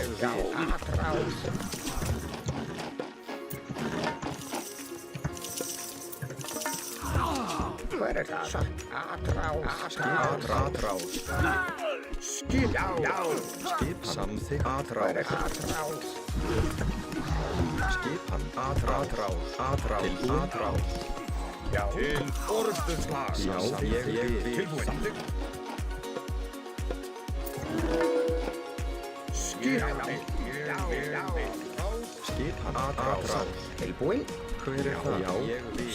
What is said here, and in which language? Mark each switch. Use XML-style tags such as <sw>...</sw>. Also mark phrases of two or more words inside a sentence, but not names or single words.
<is>Já, vil. atrás. Hver er það? Atrás. Atrás. Skip. Já. Já. Skip. Samþykkt. Hver er Atrás. atrás? Skipan. Atrás. Tilbúin. Atrás. Já. Til orðstöðslag. Já, ég vil. Tilbúin. Samþykkt. Skip. Já. Já. Skipan. Atrás. Tilbúin. Hver er það? Já, ég vil.</is>